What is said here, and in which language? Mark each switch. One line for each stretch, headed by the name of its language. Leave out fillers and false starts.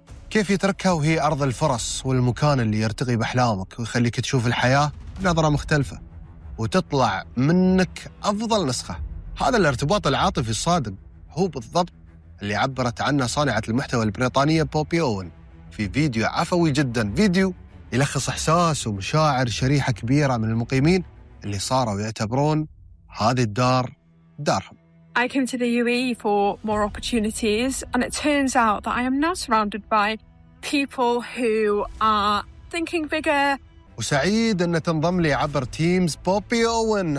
Arabic: كيف يتركها وهي أرض الفرص والمكان اللي يرتقي بأحلامك ويخليك تشوف الحياة بنظرة مختلفة وتطلع منك أفضل نسخة؟ هذا الارتباط العاطفي الصادم هو بالضبط اللي عبرت عنه صانعة المحتوى البريطانية بوبي أوين في فيديو عفوي جداً، فيديو يلخص إحساس ومشاعر شريحة كبيرة من المقيمين اللي صاروا يعتبرون هذه الدار دارهم.
English: I came to the UAE for more opportunities and it turns out that I am now surrounded by people who are thinking bigger.
Arabic: وسعيد أن تنضم لي عبر تيمز بوبي أوين.